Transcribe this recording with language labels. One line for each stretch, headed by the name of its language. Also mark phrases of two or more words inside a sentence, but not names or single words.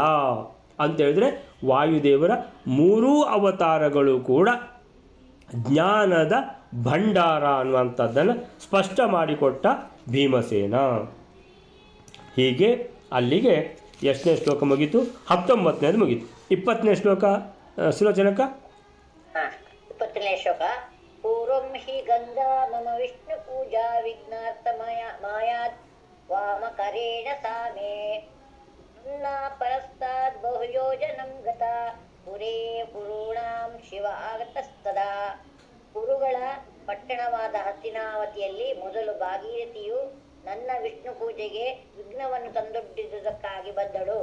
Kannada: ಅಂತೇಳಿದರೆ ವಾಯುದೇವರ 3 ಅವತಾರಗಳು ಕೂಡ ಜ್ಞಾನದ ಭಂಡಾರ ಅನ್ನುವಂಥದ್ದನ್ನು ಸ್ಪಷ್ಟ ಮಾಡಿಕೊಟ್ಟ ಭೀಮಸೇನ. ಹೀಗೆ ಅಲ್ಲಿಗೆ ಎಷ್ಟನೇ ಶ್ಲೋಕ ಮುಗೀತು? 19ನೇದು ಮುಗೀತು. 20ನೇ ಶ್ಲೋಕ ಸುಲೋಚನಕ. 20ನೇ ಶ್ಲೋಕ.
Sanskrit: ಪೂರ್ವಂ ಹಿ ಗಂಗಾ ಮಮ ವಿಷ್ಣು ಪೂಜಾ ವಿಘ್ನಾರ್ಥ ಮಾಯಾತ್ ವಾಮಕರೇಣ ಸಾಮೇ ಪರಸ್ತಾದ್ ಬಹುಯೋಜನಂ ಗತ ಪುರೇ ಪುರುಣಾಂ ಶಿವ ಆಗತಸ್ತದಾ.
Kannada: ಕುರುಗಳ ಪಟ್ಟಣವಾದ ಹಸ್ತಿನಾವತಿಯಲ್ಲಿ ಮೊದಲು ಭಾಗೀರಥಿಯು ನನ್ನ ವಿಷ್ಣು ಪೂಜೆಗೆ ವಿಘ್ನವನ್ನು ತಂದೊಡ್ಡಿದುದಕ್ಕಾಗಿ ಬಂದಳು.